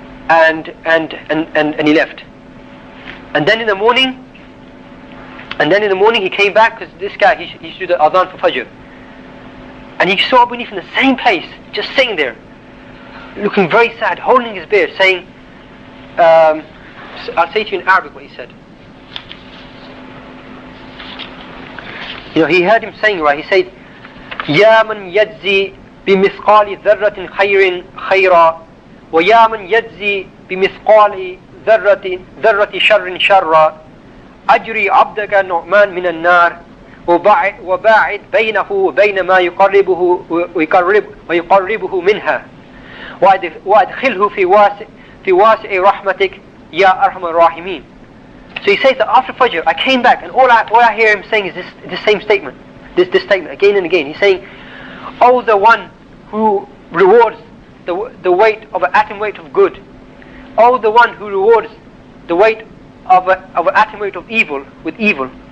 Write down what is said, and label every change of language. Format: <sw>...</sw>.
<en>And he left. And then in the morning he came back, because this guy, he used to do the adhan for Fajr. And he saw Abu Hanifa in the same place, just sitting there, looking very sad, holding his beard, saying, I'll say to you in Arabic what he said. He heard him saying, right, he said,</en> <ar>يا من يجزي بمثقال ذرة خير خيرا ويا من يجزي بمثقال ذرة شر شرا أجري عبدك نعمان من النار وباعد بينه وبين ما يقربه ويقربه منها وأدخله في واسع رحمتك يا أرحم الراحمين.</ar> <en>So he says that after Fajr, I came back, and all I hear him saying is this same statement, this statement again and again. He's saying, "Oh, the one who rewards the weight of an atom weight of good. Oh, the one who rewards the weight of an atom weight of evil with evil.</en>